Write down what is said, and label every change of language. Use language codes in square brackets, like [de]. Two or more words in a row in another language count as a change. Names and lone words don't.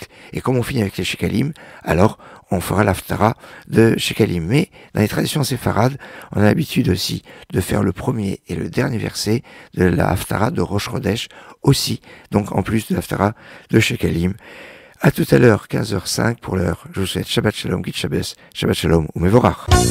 [fr] Et comme on finit avec les Shekalim, alors on fera l'Haftara de Shekalim. Mais dans les traditions séfarades, on a l'habitude aussi de faire le premier et le dernier verset de la Haftara de [he] Rosh Chodesh [fr] aussi, donc en plus de l'Haftara de Shekalim. À tout à l'heure, 15h05 pour l'heure. Je vous souhaite [he] Shabbat Shalom, [yi] Git Shabbos, [he] Shabbat Shalom ou Mevorach.